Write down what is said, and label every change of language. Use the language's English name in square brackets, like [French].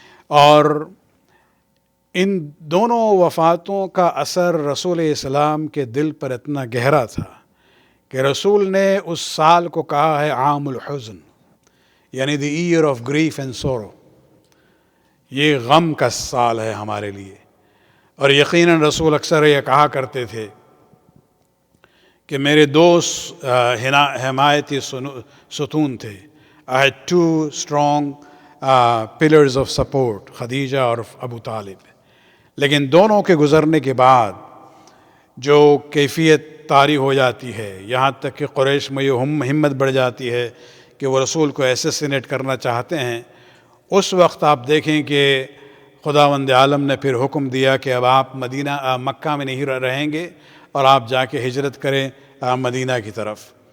[Urdu] اور ان دونوں وفاتوں کا اثر رسول اسلام کے دل پر اتنا گہرا تھا کہ رسول نے اس سال کو کہا ہے عام الحزن، یعنی [English] The year of grief and sorrow. [Urdu] یہ غم کا سال ہے ہمارے لیے. اور یقیناً رسول اکثر یہ کہا کرتے تھے کہ میرے 2 حمایتی ستون تھے. [English] I had 2 strong pillars of support، [Urdu] Khadija اور ابو طالب. لیکن دونوں کے گزرنے کے بعد جو کیفیت طاری ہو جاتی ہے، یہاں تک کہ قریش میں یہ ہمت بڑھ جاتی ہے کہ وہ رسول کو ایسیسینیٹ کرنا چاہتے ہیں. اس وقت آپ دیکھیں کہ خداوند عالم نے پھر حکم دیا کہ اب آپ مکہ میں نہیں رہیں گے اور آپ جا کے ہجرت کریں مدینہ کی طرف.